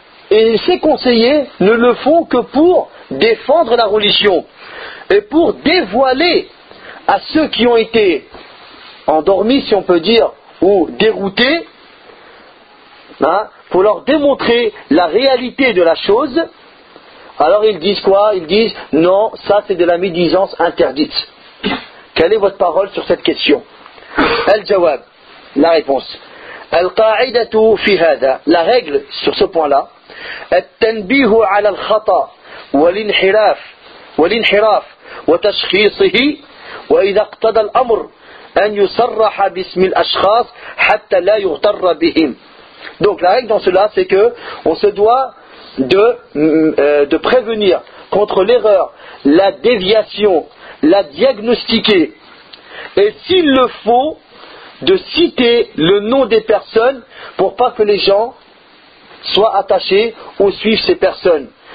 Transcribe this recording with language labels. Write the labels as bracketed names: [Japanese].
[French] Et ces conseillers ne le font que pour défendre la religion et pour dévoiler à ceux qui ont été endormis, si on peut dire, ou déroutés, hein, pour leur démontrer la réalité de la chose. Alors ils disent quoi? Ils disent non, ça c'est de la médisance interdite. Quelle est votre parole sur cette question? [Arabic] Al-Jawab, [French] la réponse. [Arabic] Al-Qa'idatu fi hada, [French] la règle sur ce point-là. [Arabic] التنبيه على الخطأ والانحراف والانحراف وتشخيصه وإذا اقتضى الأمر أن يصرح باسم الأشخاص حتى لا يغتر بهم. [French] Donc la règle dans cela c'est que on se doit de prévenir contre l'erreur, la déviation, la diagnostiquer et s'il le faut de citer le nom des personnes pour pas que les gens soit attaché ou suivre ces personnes.